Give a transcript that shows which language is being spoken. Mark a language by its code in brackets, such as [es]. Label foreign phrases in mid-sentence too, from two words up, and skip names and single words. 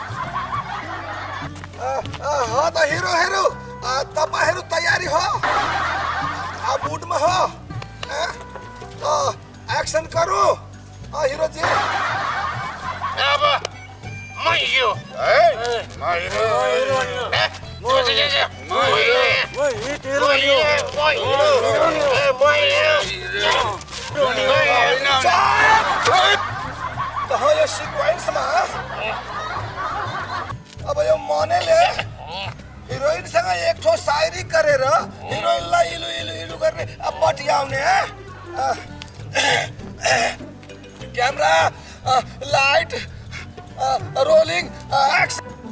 [ne] त हिरोहरू, तपाईँहरू तयारी हो? [hi] अब मूड में हो तो एक्शन करो हीरो जी। [ne] अब म हिरो म यो सिक्वेन्समा अब यो मनले हिरोइनसँग एक ठो शायरी गरेर हिरोइनलाई इलु इलु इलु गर्ने अब पटियाउने [en] Camera light rolling action.